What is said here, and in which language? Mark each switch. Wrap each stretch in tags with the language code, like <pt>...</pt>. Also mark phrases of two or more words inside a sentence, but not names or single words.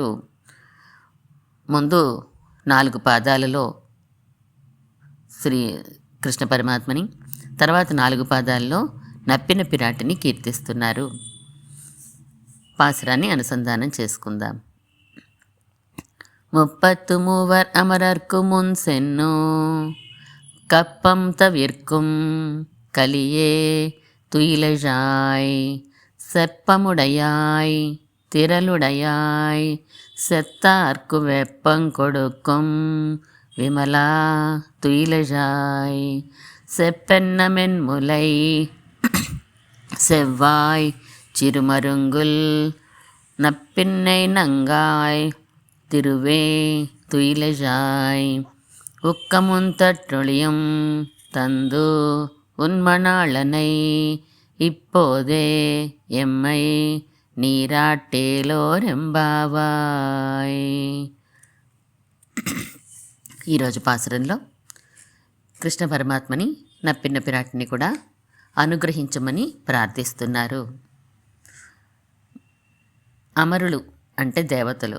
<te>ముందు 4 పాదాలలో శ్రీ కృష్ణ పరమాత్మని, తర్వాత 4 పాదాల్లో నప్పిన పిరాటిని కీర్తిస్తున్నారు. పాసురాన్ని అనుసంధానం చేసుకుందాం.</te> <ta>33 அமரர்க்கு முன் சென்னோ கப்பம் தவிர்க்கும் கலியே துயிலழாய் செப்பமுடையாய் திரளுடையாய் செத்தார்க்கு வெப்பங்கொடுக்கும் விமலா துயிலழாய் செப்பென்னமென் முலை செவ்வாய் சிறுமருங்குல் நப்பின்னை நங்காய் திருவே துயிலழாய் உக்கமுந்தற்றொழியும் தந்து உன்மணாளனை இப்போதே எம்மை నీరాటేలోరెంబావాయ్.</ta> <te>ఈరోజు పాసురంలో కృష్ణ పరమాత్మని, నప్పిన పిరాటిని కూడా అనుగ్రహించమని ప్రార్థిస్తున్నారు. అమరులు అంటే దేవతలు.</te>